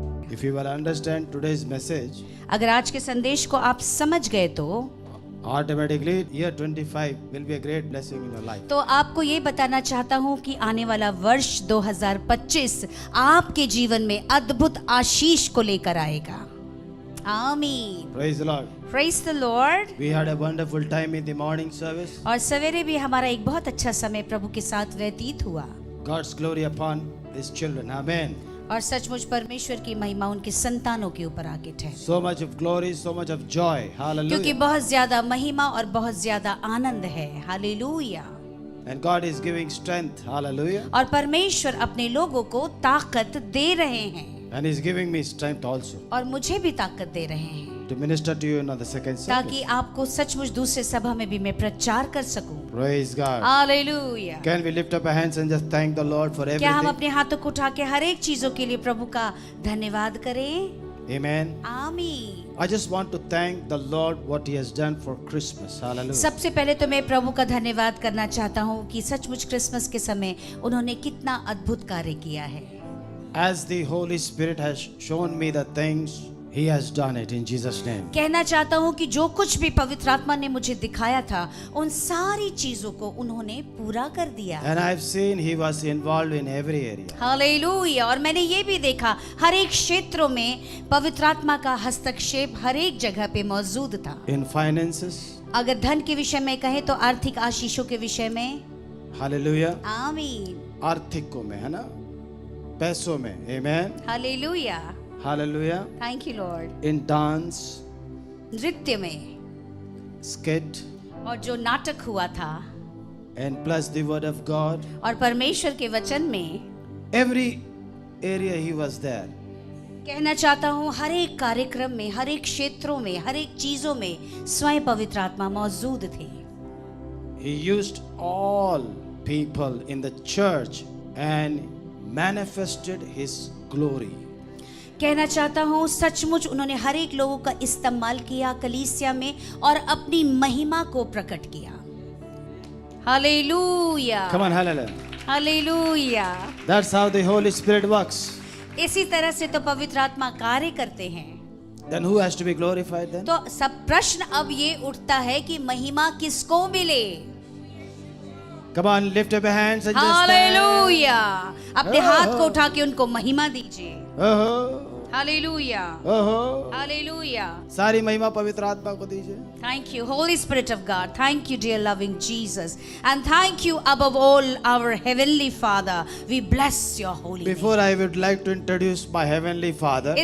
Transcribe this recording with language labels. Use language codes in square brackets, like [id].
[en] If you will understand today's message, [hi] अगर आज के संदेश को आप समझ गए तो [en] automatically year 25 will be a great blessing in your life. [hi] तो आपको ये बताना चाहता हूँ कि आने वाला वर्ष 2025 आपके जीवन में अद्भुत आशीष को लेकर आएगा। आमीन। [en] Praise the Lord. Praise the Lord। We had a wonderful time in the morning service. [hi] और सवेरे भी हमारा एक बहुत अच्छा समय प्रभु के साथ व्यतीत हुआ [en] God's glory upon His children. Amen. [hi] और सचमुच परमेश्वर की महिमा उनके संतानों के ऊपर आके ठहरी, [en] So much of glory, so much of joy. [hi] क्योंकि [en] Hallelujah. [hi] बहुत ज्यादा महिमा और बहुत ज्यादा आनंद है। Hallelujah. [en] And God is giving strength. Hallelujah. [hi] और परमेश्वर अपने लोगों को ताकत दे रहे हैं [en] And He's giving me strength also [hi] और मुझे भी ताकत दे रहे हैं [en] to minister to you in the second service. [hi] ताकि आपको सचमुच दूसरे सभा में भी मैं प्रचार कर सकूं। [en] Praise God. [hi] Hallelujah. [en] Can we lift up our hands and just thank the Lord for [hi] क्या हम [en] everything? [hi] अपने हाथों को उठा के हर एक चीजों के लिए प्रभु का धन्यवाद करें? [en] Amen. [hi] आमीन। [en] I just want to thank the Lord what He has done for Christmas. Hallelujah. [hi] सबसे पहले तो मैं प्रभु का धन्यवाद करना चाहता हूँ कि सचमुच क्रिसमस के समय उन्होंने कितना अद्भुत कार्य किया है। [en] As the Holy Spirit has shown me the things, He has done it in Jesus' name. [hi] कहना चाहता हूँ कि जो कुछ भी पवित्र आत्मा ने मुझे दिखाया था उन सारी चीजों को उन्होंने पूरा कर दिया। [en] And I've seen He was involved in every area. [hi] Hallelujah. और मैंने ये भी देखा हर एक क्षेत्रों में पवित्र आत्मा का हस्तक्षेप हर एक जगह पे मौजूद था। [en] In finances. [hi] अगर धन के विषय में कहें तो आर्थिक आशीषों के विषय में। [en] Hallelujah. [hi] आमीन। आर्थिकों में, है ना, पैसों में. [en] Amen. [hi] Hallelujah. [en] Hallelujah. Thank you Lord. In dance, [hi] नृत्य में [en] skit, [hi] और जो नाटक हुआ था [en] and plus the word of God. [hi] और परमेश्वर के वचन में, [en] Every area He was there. [hi] कहना चाहता हूँ हर एक कार्यक्रम में, हर एक क्षेत्रों में, हर एक चीजों में स्वयं पवित्र आत्मा मौजूद थे। [en] He used all people in the church and manifested His glory. [hi] कहना चाहता हूँ सचमुच उन्होंने हर एक लोगों का इस्तेमाल किया कलीसिया में और अपनी महिमा को प्रकट किया। Hallelujah. [en] Come on, hallelujah. [hi] Hallelujah. [en] That's how the Holy Spirit works. [hi] इसी तरह से तो पवित्र आत्मा कार्य करते हैं। [en] Then who has to be glorified then? [hi] तो सब प्रश्न अब ये उठता है कि महिमा किसको मिले? [en] Come on, lift up your hands and just [hi] hallelujah. अपने Oh. हाथ को उठा के उनको महिमा दीजिए। ओहो, हालेलुया। ओहो, हालेलुया। सारी महिमा पवित्र आत्मा को दीजिए. [en] Thank you, Holy Spirit of God. Thank you, dear loving Jesus. And thank you above all, our Heavenly Father. We bless your holy name. Before I would like to introduce my Heavenly Father,